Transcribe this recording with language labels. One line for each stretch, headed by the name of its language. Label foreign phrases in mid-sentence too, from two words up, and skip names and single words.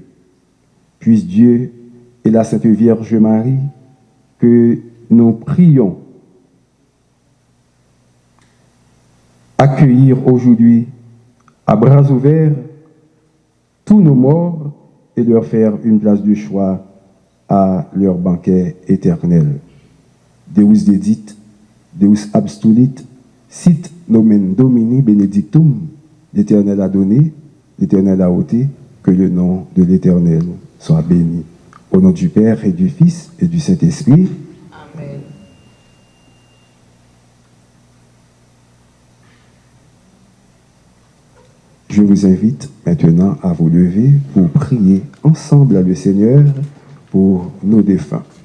French: Puisse Dieu et la Sainte Vierge Marie que nous prions accueillir aujourd'hui à bras ouverts tous nos morts et leur faire une place de choix à leur banquet éternel.
Latin: Deus dedit, Deus abstulit, sit nomen Domini benedictum,
French: L'Éternel a donné, l'Éternel a ôté, que le nom de l'Éternel soit béni. Au nom du Père et du Fils et du Saint-Esprit. Amen. Je vous invite maintenant à vous lever pour prier ensemble à le Seigneur pour nos défunts.